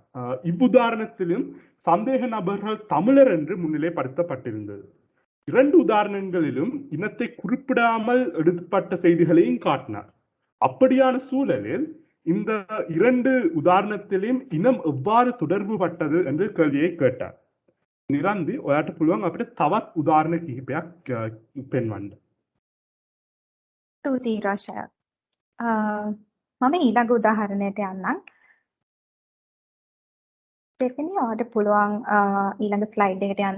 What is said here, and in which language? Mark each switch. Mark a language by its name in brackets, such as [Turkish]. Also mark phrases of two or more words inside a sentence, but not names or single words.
[Tamil] இவ்வுதாரணத்திலும் சந்தேக நபர்கள் தமிழர் என்று முன்னிலைப்படுத்தப்பட்டிருந்தது. 2 உதாரணங்களிலும் இனத்தை குறிப்பிடாமல் எடுக்கப்பட்ட செய்திகளையும் காட்டினார். அப்படியான சூழலில் இந்த 2 உதாரணத்திலும் இனம் எவ்வாறு தொடர்பு பட்டது என்று கேள்வியை கேட்டார். [Sinhala] නිරන්දි ඔයාට පුළුවන් අපිට තවත් උදාහරණ කිහිපයක් පෙන්වන්න. ස්තුතියි රෝෂය. මම ඊළඟ උදාහරණයට යන්නම්. දෙවෙනි ඔයාට පුළුවන් ඊළඟ ස්ලයිඩ් එකට යන්න.